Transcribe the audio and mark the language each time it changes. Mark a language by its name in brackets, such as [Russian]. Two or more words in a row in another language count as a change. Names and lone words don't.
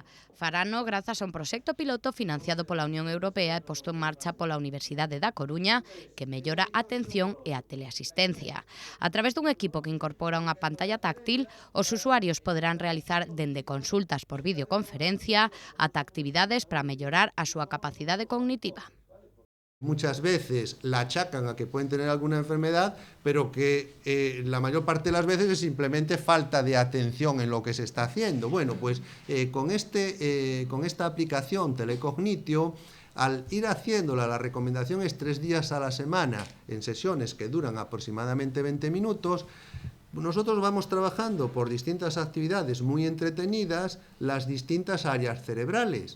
[Galician] Farano grazas a un proxecto piloto financiado pola Unión Europea e posto en marcha pola Universidade da Coruña que mellora a atención e a teleasistencia. A través dun equipo que incorpora unha pantalla táctil, os usuarios poderán realizar dende consultas por videoconferencia ata actividades para mellorar a súa capacidade cognitiva. [Spanish] Muchas veces la achacan a que pueden tener alguna enfermedad, pero que la mayor parte de las veces es simplemente falta de atención en lo que se está haciendo. Bueno, pues con esta aplicación Telecognitio, al ir haciéndola, la recomendación es 3 días a la semana, en sesiones que duran aproximadamente 20 minutos, nosotros vamos trabajando por distintas actividades muy entretenidas las distintas áreas cerebrales.